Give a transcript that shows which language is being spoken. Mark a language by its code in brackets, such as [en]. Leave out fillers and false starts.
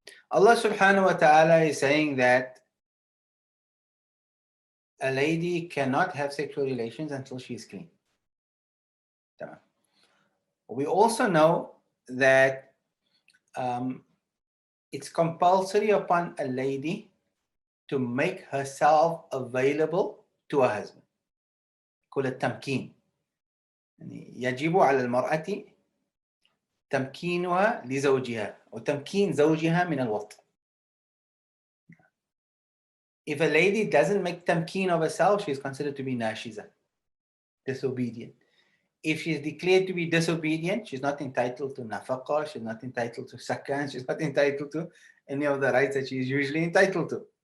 [en] Allah subhanahu wa ta'ala is saying that a lady cannot have sexual relations until she is clean. We also know that it's compulsory upon a lady to make herself available to a husband. [ar] كل التمكين. يجب على المرأة تمكينها لزوجها وتمكين زوجها من الوطء. [en] If a lady doesn't make tamkeen of herself, she is considered to be nashiza, disobedient. If she is declared to be disobedient, she's not entitled to nafaqah, she's not entitled to sakan, she's not entitled to any of the rights that she is usually entitled to.